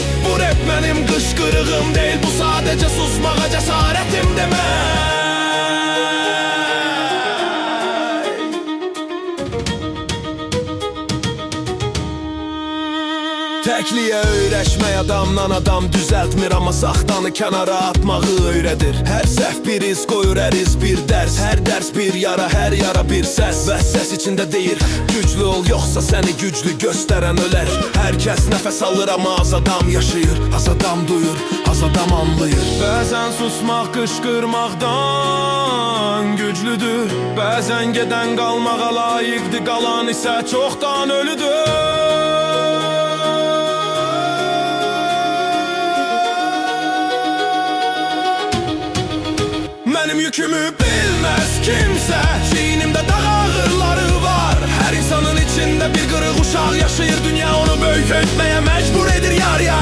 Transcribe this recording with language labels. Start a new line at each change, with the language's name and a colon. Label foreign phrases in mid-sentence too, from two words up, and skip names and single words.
Turkish: Bu rap benim kışkırığım değil, bu sadece susmağa cesaretim demek.
Azerbaijani: Tekliye öyrəşmək adamdan adam düzeltmir, ama saxtanı kənara atmağı öyrədir. Her səhv bir iz qoyur, hər iz bir dərs. Her ders bir yara, her yara bir səs. Və səs içində deyir, güclü ol, yoxsa səni güclü göstərən ölər. Herkes nəfəs alır ama az adam yaşayır. Az adam duyur, az adam anlayır. Bəzən susmaq qışqırmaqdan güclüdür. Bəzən gedən qalmağa layiqdir, qalan isə çoxdan ölüdür.
Turkish: Benim yükümü bilmez kimse, çiğnimde dağ ağırları var. Her insanın içinde bir kırık
Azerbaijani: uşaq yaşayır.
Turkish: Dünya onu böyük etmeye mecbur edir yar ya.